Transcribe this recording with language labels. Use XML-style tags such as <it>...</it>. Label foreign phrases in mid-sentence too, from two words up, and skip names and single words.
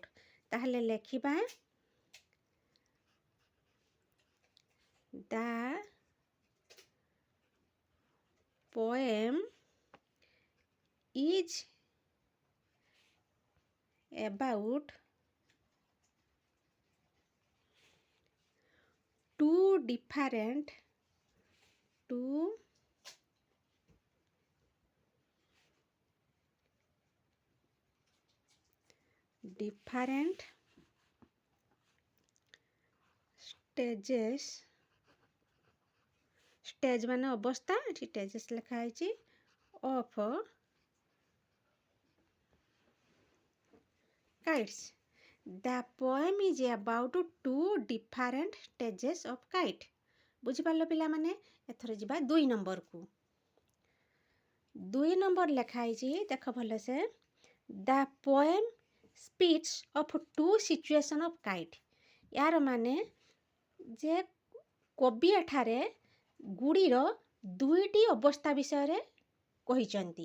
<or>ତାହେଲେ ଲେଖିବା</or> <en>the poem is about two different stages,</en> <or>stage ମାନେ ଅବସ୍ଥା, ଏଠି stages ଲେଖା ହେଇଛି,</or> <en>of kites. The poem is about two different stages of kite.</en> <or>ବୁଝିପାରିଲ ପିଲାମାନେ? ଏଥର ଯିବା 2 ନମ୍ବରକୁ। 2 ନମ୍ବର ଲେଖା ହେଇଛି, ଦେଖ ଭଲସେ,</or> <en>the poem speaks of two situation of kite.</en> <or>ୟାର ମାନେ ଯେ କବି ଏଠାରେ ଗୁଡ଼ିର ଦୁଇଟି ଅବସ୍ଥା ବିଷୟରେ କହିଛନ୍ତି।</or>